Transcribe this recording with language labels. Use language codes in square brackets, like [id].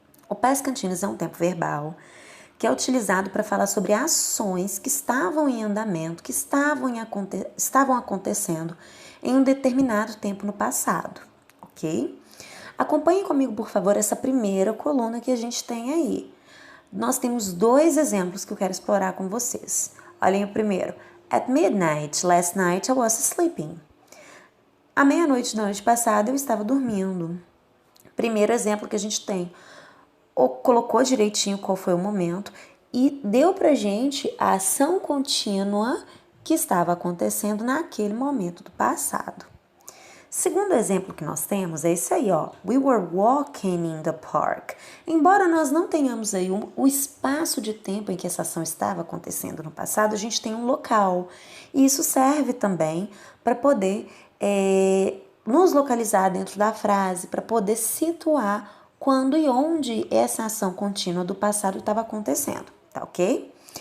[pt] O past continuous é um tempo verbal que é utilizado para falar sobre ações que estavam em andamento, que estavam acontecendo em um determinado tempo no passado, ok? Acompanhe comigo, por favor, essa primeira coluna que a gente tem aí. Nós temos dois exemplos que eu quero explorar com vocês. Olhem o primeiro. [en] At midnight, last night I was sleeping. [pt] À meia-noite da noite passada eu estava dormindo. Primeiro exemplo que a gente tem. Colocou direitinho qual foi o momento e deu pra gente a ação contínua que estava acontecendo naquele momento do passado. Segundo exemplo que nós temos é esse aí, ó. [en] We were walking in the park. [pt] Embora nós não tenhamos aí o espaço de tempo em que essa ação estava acontecendo no passado, a gente tem um local. E isso serve também para poder nos localizar dentro da frase, para poder situar quando e onde essa ação contínua do passado estava acontecendo, tá ok?